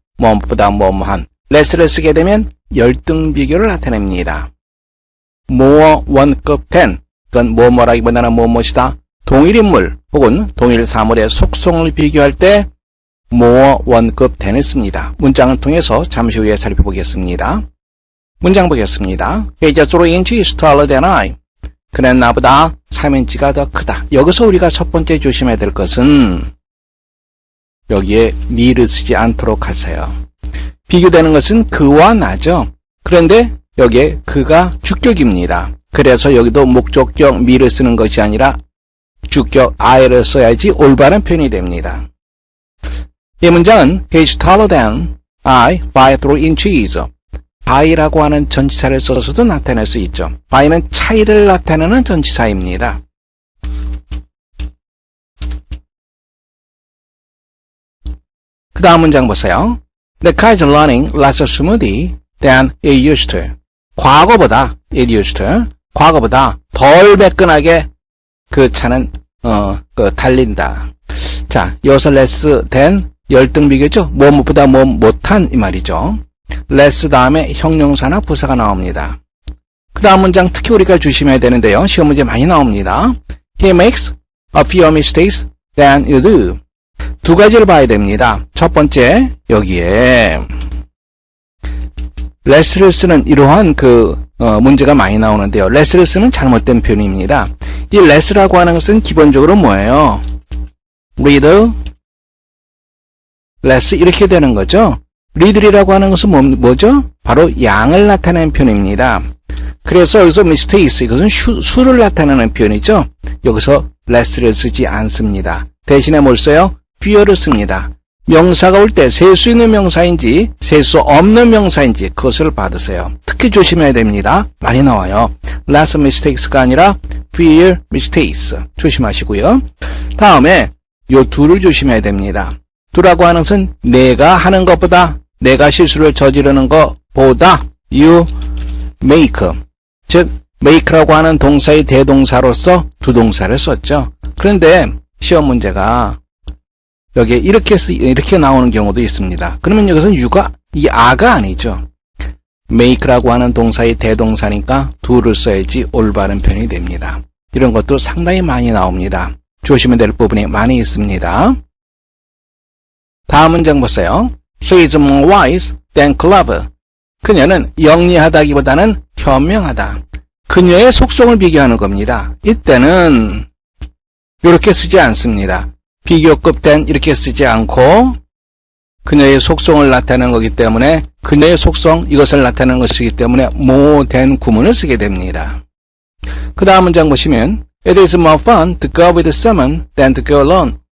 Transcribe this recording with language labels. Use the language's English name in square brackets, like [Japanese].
[Korean] 뭐보다 뭐뭐한 less를 쓰게 되면 열등 비교를 나타냅니다. more 원급 than 그건 뭐뭐라기보다는 뭐뭐이다. 동일 인물 혹은 동일 사물의 속성을 비교할 때 more 원급 than을 씁니다. 문장을 통해서 잠시 후에 살펴보겠습니다. 문장 보겠습니다. [English] He is 3 inches taller than I. [Korean] 그는 나보다 3인치가 더 크다. 여기서 우리가 첫 번째 조심해야 될 것은 여기에 me를 쓰지 않도록 하세요. 비교되는 것은 그와 나죠. 그런데 여기에 그가 주격입니다. 그래서 여기도 목적격 me를 쓰는 것이 아니라 주격 I를 써야지 올바른 표현이 됩니다. 이 문장은 [English] He is taller than I by 3 inches. [Korean] by라고 하는 전치사를 써서도 나타낼 수 있죠. by는 차이를 나타내는 전치사입니다. 그 다음 문장 보세요. [English] The car is running less smoothly than it used to. [Korean] 과거보다 [English] it used to. [Korean] 과거보다 덜 매끈하게 그 차는 달린다. 자, 여기서 less than 열등 비교죠. 뭐보다 뭐 못한 이 말이죠. less 다음에 형용사나 부사가 나옵니다. 그 다음 문장 특히 우리가 조심해야 되는데요. 시험 문제 많이 나옵니다. [English] He makes a fewer mistakes than you do. [Korean] 두 가지를 봐야 됩니다. 첫 번째, 여기에 less를 쓰는 이러한 문제가 많이 나오는데요. less를 쓰는 잘못된 표현입니다. 이 less라고 하는 것은 기본적으로 뭐예요? read less 이렇게 되는 거죠. read이라고 하는 것은 뭐죠? 바로 양을 나타내는 표현입니다. 그래서 여기서 mistakes 이것은 수를 나타내는 표현이죠. 여기서 less를 쓰지 않습니다. 대신에 뭘 써요? fewer를 씁니다. 명사가 올 때 셀 수 있는 명사인지 셀 수 없는 명사인지 그것을 받으세요. 특히 조심해야 됩니다. 많이 나와요. less mistakes가 아니라 fewer mistakes 조심하시고요. 다음에 요 둘을 조심해야 됩니다. 두라고 하는 것은 내가 하는 것보다 내가 실수를 저지르는 것보다 [English] you make [Korean] 즉 make라고 하는 동사의 대동사로서 두 동사를 썼죠. 그런데 시험 문제가 여기에 이렇게 나오는 경우도 있습니다. 그러면 여기서는 you가 이 a가 아니죠. make라고 하는 동사의 대동사니까 do를 써야지 올바른 표현이 됩니다. 이런 것도 상당히 많이 나옵니다. 조심해야 될 부분이 많이 있습니다. 다음 문장 보세요. [English] She is more wise than clever. [Korean] 그녀는 영리하다기보다는 현명하다. 그녀의 속성을 비교하는 겁니다. 이때는 이렇게 쓰지 않습니다. 비교급 than 이렇게 쓰지 않고 그녀의 속성을 나타내는 거기 때문에 그녀의 속성 이것을 나타내는 것이기 때문에 more than 구문을 쓰게 됩니다. 그 다음 문장 보시면 [English] It is more fun to go with someone than to go alone.